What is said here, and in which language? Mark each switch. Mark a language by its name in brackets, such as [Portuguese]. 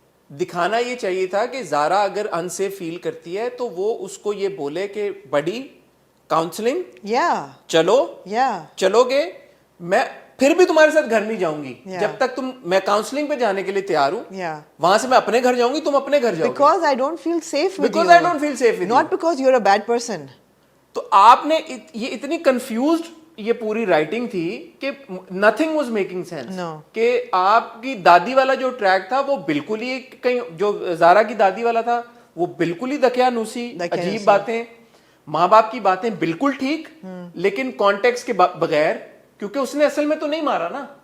[Hindi] दिखाना ये चाहिए था कि ज़ारा अगर अनसेफ फील करती है तो वो उसको ये बोले कि बड़ी काउंसलिंग, चलो, चलोगे, मैं फिर भी तुम्हारे साथ घर नहीं जाऊंगी जब तक मैं काउंसलिंग पे जाने के लिए तैयार हूँ. वहां से मैं अपने घर जाऊंगी, तुम अपने घर जाओगे. [English] Because I don't feel safe with you. Because I don't feel safe with you. Not because you're a bad person. [Hindi] तो आपने ये इतनी कंफ्यूज्ड ये पूरी राइटिंग थी कि [English] Nothing was making sense. [Hindi] कि आपकी दादी वाला जो ट्रैक था वो बिल्कुल ही कहीं, जो ज़ारा की दादी वाला था वो बिल्कुल ही दकियानूसी, अजीब बातें, माँ बाप की बातें बिल्कुल ठीक, लेकिन कॉन्टेक्स्ट के बगैर, क्योंकि उसने असल में तो नहीं मारा ना.